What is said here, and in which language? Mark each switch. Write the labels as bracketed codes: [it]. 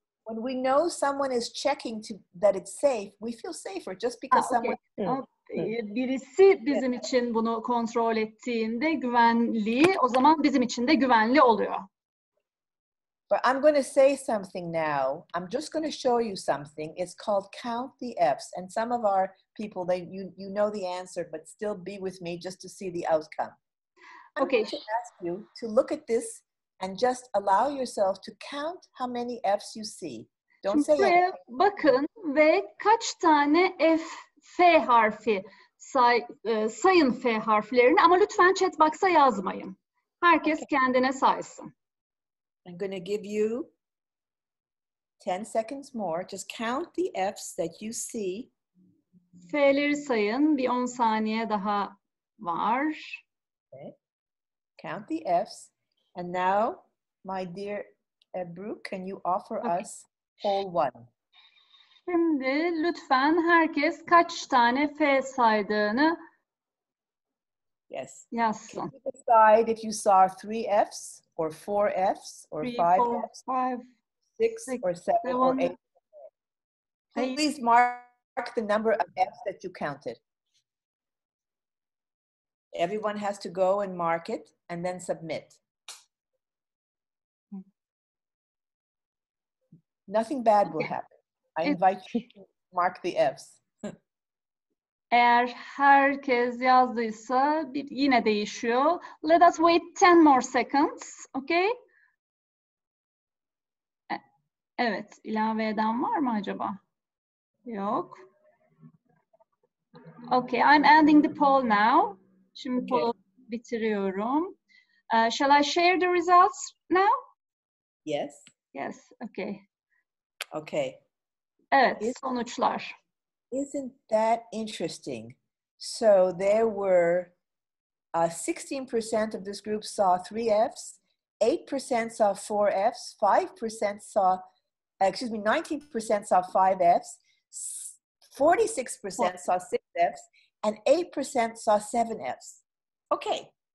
[en] When we know someone is checking that it's safe, we feel safer just because someone... [tr] Birisi bizim için bunu kontrol ettiğinde güvenli, o zaman bizim için de güvenli oluyor. [en] But I'm going to say something now. I'm just going to show you something. It's called Count the F's. And some of our people, you know the answer, but still be with me just to see the outcome. I'm going to ask you to look at this and just allow yourself to count how many F's you see. Don't say anything. [tr] Bakın ve kaç tane F harfi sayın F harflerini, ama lütfen chat box'a yazmayın. Herkes kendine saysın. [en] I'm going to give you 10 seconds more. Just count the F's that you see. [tr] F'leri sayın. Bir 10 saniye daha var. [en] Okay. Count the F's. And now, my dear Ebru, can you offer us poll 1? [tr] Şimdi lütfen herkes kaç tane F saydığını yazsın. [en] Can you decide if you saw 3 F's or 4 F's or 5 F's, 6 or 7 or 8? Please mark the number of F's that you counted. Everyone has to go and mark it and then submit. Nothing bad will happen. I invite you to mark the F's. [tr] Eğer herkes yazdıysa yine değişiyor. [en] Let us wait 10 more seconds. Okay? [tr] Evet, ilave eden var mı acaba? Yok. [en] Okay, I'm ending the poll now. [tr] Şimdi poll'u bitiriyorum. [en] Shall I share the results now? Yes. Yes, okay. Okay. [tr] Evet, sonuçlar. [en] Isn't that interesting? So there were 16% of this group saw 3 F's, 8% saw 4 F's, 5% saw, 19% saw 5 F's, 46% saw 6 F's, and 8% saw 7 F's. Okay.